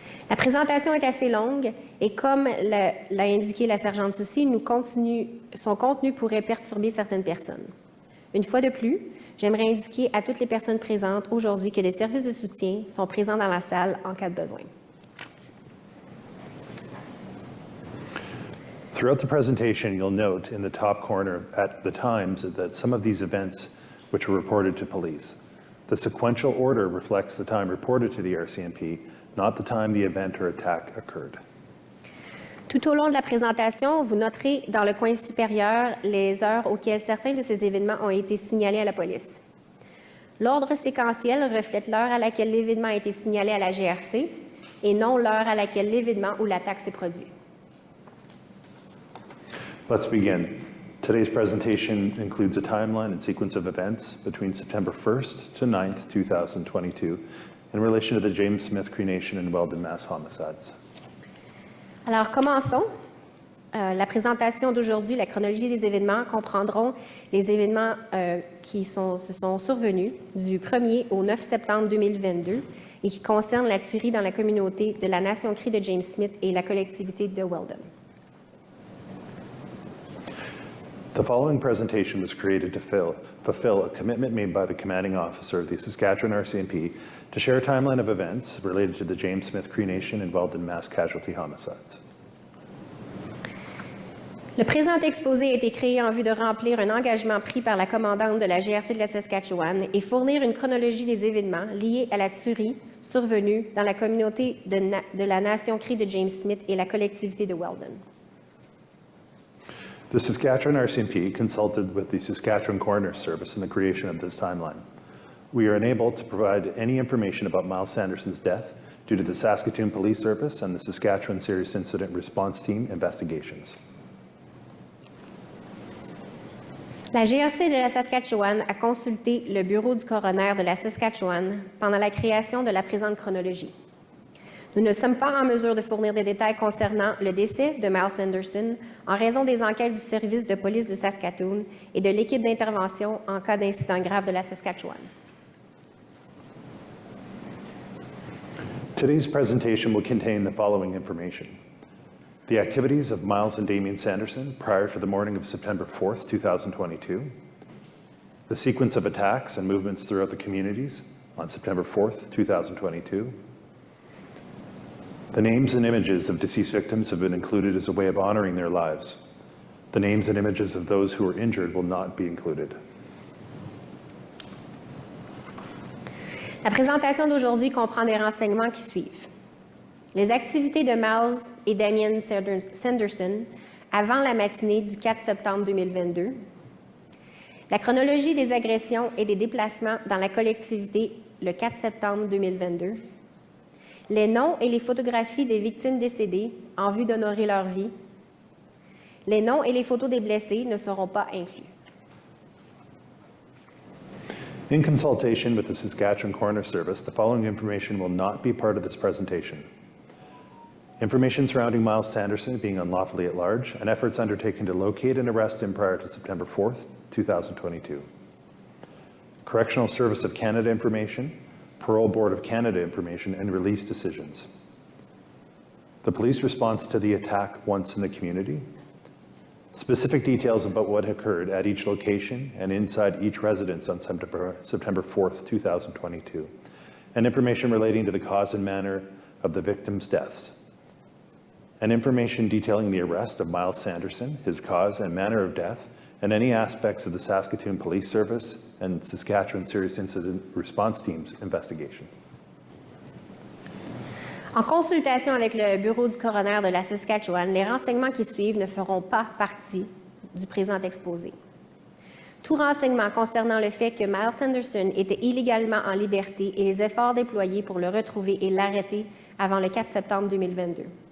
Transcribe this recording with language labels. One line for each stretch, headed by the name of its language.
French: La présentation est assez longue et comme l'a indiqué la sergente Soucy, son contenu pourrait perturber certaines personnes. Une fois de plus, j'aimerais indiquer à toutes les personnes présentes aujourd'hui que des services de soutien sont présents dans la salle en cas de besoin.
English: Throughout the presentation, you'll note in the top corner at the times that some of these events which were reported to police. The sequential order reflects the time reported to the RCMP, not the time the event or attack occurred.
French: Tout au long de la présentation, vous noterez dans le coin supérieur les heures auxquelles certains de ces événements ont été signalés à la police. L'ordre séquentiel reflète l'heure à laquelle l'événement a été signalé à la GRC et non l'heure à laquelle l'événement ou l'attaque s'est produit.
English: Let's begin. Today's presentation includes a timeline and sequence of events between September 1st to 9th, 2022, in relation to the James Smith Cree Nation and Weldon mass homicides.
French: Alors, commençons. La présentation d'aujourd'hui, la chronologie des événements, comprendront les événements qui se sont survenus du 1er au 9 septembre 2022 et qui concernent la tuerie dans la communauté de la Nation Cree de James Smith et la collectivité de Weldon.
English: The following presentation was created to fulfill a commitment made by the commanding officer of the Saskatchewan RCMP to share a timeline of events related to the James Smith Cree Nation and Weldon mass casualty homicides.
French: Le présent exposé a été créé en vue de remplir un engagement pris par la commandante de la GRC de la Saskatchewan et fournir une chronologie des événements liés à la tuerie survenue dans la communauté de la Nation Cree de James Smith et la collectivité de Weldon.
English: The Saskatchewan RCMP consulted with the Saskatchewan Coroner Service in the creation of this timeline. We are unable to provide any information about Miles Sanderson's death due to the Saskatoon Police Service and the Saskatchewan Serious Incident Response Team investigations.
French: La GRC de la Saskatchewan a consulté le bureau du coroner de la Saskatchewan pendant la création de la présente chronologie. Nous ne sommes pas en mesure de fournir des détails concernant le décès de Miles Sanderson en raison des enquêtes du service de police de Saskatoon et de l'équipe d'intervention en cas d'incident grave de la Saskatchewan.
English: Today's presentation will contain the following information. The activities of Miles and Damien Sanderson prior to the morning of September 4th, 2022. The sequence of attacks and movements throughout the communities on September 4th, 2022. The names and images of deceased victims have been included as a way of honoring their lives. The names and images of those who were injured will not be included.
French: La présentation d'aujourd'hui comprend des renseignements qui suivent. Les activités de Miles et Damien Sanderson avant la matinée du 4 septembre 2022. La chronologie des agressions et des déplacements dans la collectivité le 4 septembre 2022. Les noms et les photographies des victimes décédées en vue d'honorer leur vie. Les noms et les photos des blessés ne seront pas inclus.
English: In consultation with the Saskatchewan Coroner Service, the following information will not be part of this presentation. Information surrounding Miles Sanderson being unlawfully at large and efforts undertaken to locate and arrest him prior to September 4th, 2022. Correctional Service of Canada information, Parole Board of Canada information, and release decisions. The police response to the attack once in the community. Specific details about what occurred at each location and inside each residence on September 4th, 2022. And information relating to the cause and manner of the victims' deaths. And information detailing the arrest of Miles Sanderson, his cause and manner of death, and any aspects of the Saskatoon Police Service and Saskatchewan Serious Incident Response Team's investigations.
French: En consultation avec le bureau du coroner de la Saskatchewan, les renseignements qui suivent ne feront pas partie du présent exposé. Tout renseignement concernant le fait que Miles Sanderson était illégalement en liberté et les efforts déployés pour le retrouver et l'arrêter avant le 4 septembre 2022.